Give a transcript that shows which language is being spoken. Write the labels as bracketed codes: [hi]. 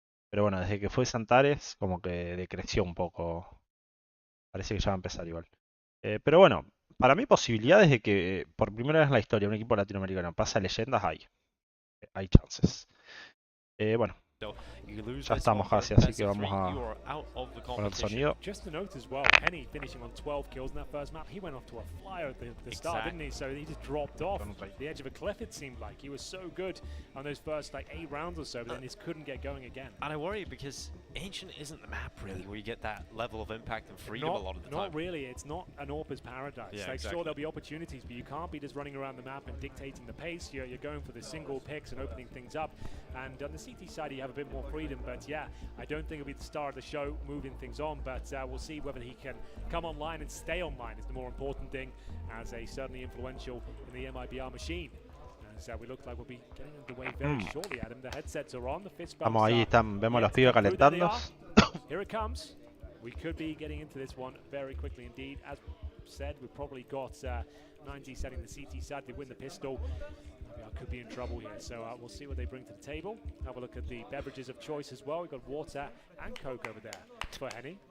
[es] Pero bueno, desde que fue Santares, como que decreció un poco. Parece que ya va a empezar igual. Pero bueno, para mí posibilidades de que por primera vez en la historia un equipo latinoamericano pase a leyendas hay. Hay chances. Bueno, ya estamos casi, así que vamos a poner el sonido. [en] Just to note as well, Penny finishing on 12 kills in that first map. He went off to a flyer at the start, didn't he? So he just dropped off the edge of a cliff, it seemed like. He was so good on those first like 8 rounds or so, but then he just couldn't get going again. And I worry because Ancient isn't the map really where you get that level of impact and freedom a lot of the time. Not really. It's not an AWP's paradise. Yeah, like, exactly. Sure, there'll be opportunities, but you can't be just running around the map and dictating the pace. You're going for the single picks and opening things up. And on the CT side, you have a bit more freedom. But yeah, I don't think it'll be the star of the show moving things on. But we'll see whether he can come online and stay online is the more important thing, as a certainly influential in the MIBR machine. So we look like we'll be getting underway very shortly, Adam. The headsets are on. The fist bumps [es] Vamos ahí, vemos los pibes calentando. [en] Here it comes. We could be getting into this one very quickly indeed. As said, we've probably got 90 setting the CT side. They win the pistol. Could be in trouble here, so we'll see what they bring to the table. Have a look at the beverages of choice as well. We've got water and Coke over there for Henny.